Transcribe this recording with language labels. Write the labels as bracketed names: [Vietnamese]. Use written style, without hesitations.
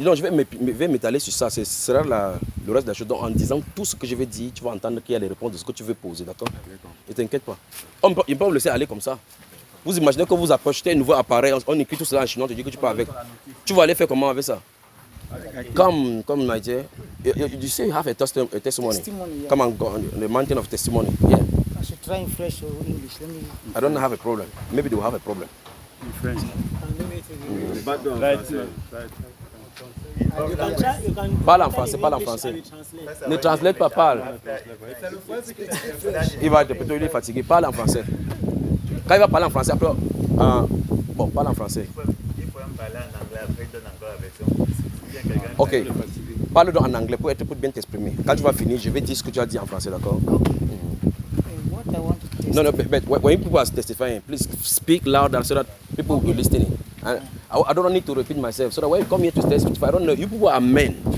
[French] Non, je vais m'étaler sur ça. Ce sera le reste de la chose. Donc, en disant tout ce que je vais dire, tu vas entendre qu'il y a les réponses de ce que tu veux poser, d'accord? Ne t'inquiète pas. Il ne peut pas vous laisser aller comme ça. Vous imaginez que vous approchez un nouveau appareil, on écrit tout cela en chinois, tu dis que tu pars avec. Tu vas aller faire comment avec ça? [English] Comme Nigeria, you say you have a testimony. Testimony, yeah. Come on, go on the mountain of testimony. Yeah. I should try in French or English. Let me. I don't have a problem. Maybe they will have a problem. You can try, [French] Parle en français, parle en français. Ne translate pas, parle. Il va être plutôt il est fatigué. Parle en français. Quand il va parler en français, après, bon, parle en français. Il faut me parler en anglais, après il donne encore la version. Ok. Parle donc en anglais pour bien t'exprimer. Quand tu vas finir, je vais dire ce que tu as dit en français, d'accord? [English] what I want to test. No, but when people are testifying, please speak louder so that people will be listening. And I don't need to repeat myself. So that when you come here to testify, I don't know, you people are men.